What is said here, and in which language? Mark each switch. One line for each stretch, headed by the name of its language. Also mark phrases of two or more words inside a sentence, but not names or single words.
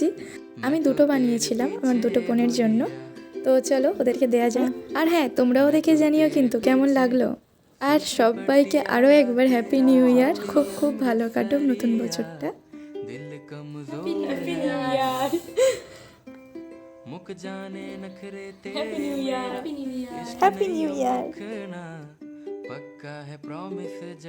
Bangla: আমি দুটো বানিয়েছিলাম আমার দুটো বোনের জন্য। তো চলো ওদেরকে দেয়া যাক। আর হ্যাঁ, তোমরাও দেখে জানিও কিন্তু কেমন লাগলো। আর সবাইকে আরও একবার
English: happy new year.
Bangla: খুব খুব ভালো কাটুক নতুন বছরটা।
English: happy new year.
Hindi: मुक जाने नखरे तेरे
English: Happy New Year
Hindi: पक्का है प्रॉमिस।